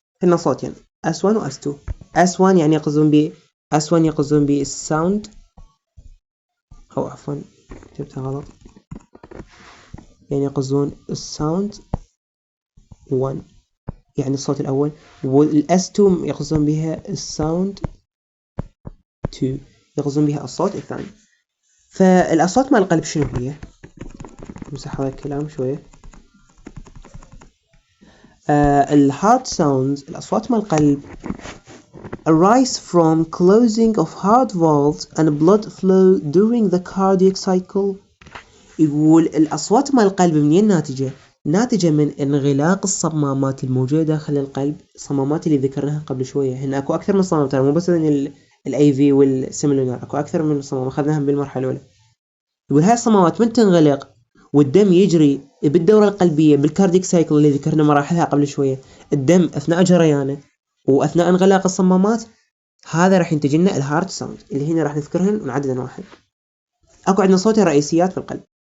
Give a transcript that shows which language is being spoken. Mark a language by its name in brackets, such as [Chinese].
[Arabic] هنا صوتين S1 و S2. S1 يعني يقصدون ب الساوند، أو عفوا كتبتها غلط، يعني يقصدون الساوند 1 يعني الصوت الأول، والS2 يقصدون بها الساوند 2 يقصدون بها الصوت الثاني. فالأصوات مال القلب شنو هي؟ نمسح هذا الكلام شوية. الهارت ساوندز، الأصوات مال القلب [English] arise from closing of heart valves and blood flow during the cardiac cycle. [Arabic] يقول الأصوات مال القلب منين ناتجة من انغلاق الصمامات الموجودة داخل القلب، الصمامات اللي ذكرناها قبل شوية. هنا أكو أكثر من صمام، ترى مو بس ال AV والسيميلونر، أكو أكثر من صمام أخذناهم بالمرحلة الأولى. يقول هاي الصمامات من تنغلق والدم يجري بالدورة القلبية بالكارديك سايكل اللي ذكرنا مراحلها قبل شوية، الدم أثناء جريانه وأثناء انغلاق الصمامات، هذا راح ينتج لنا الهارت ساوند اللي هنا راح نذكرهن ونعدد واحد. أكو عندنا صوتين رئيسيات في القلب.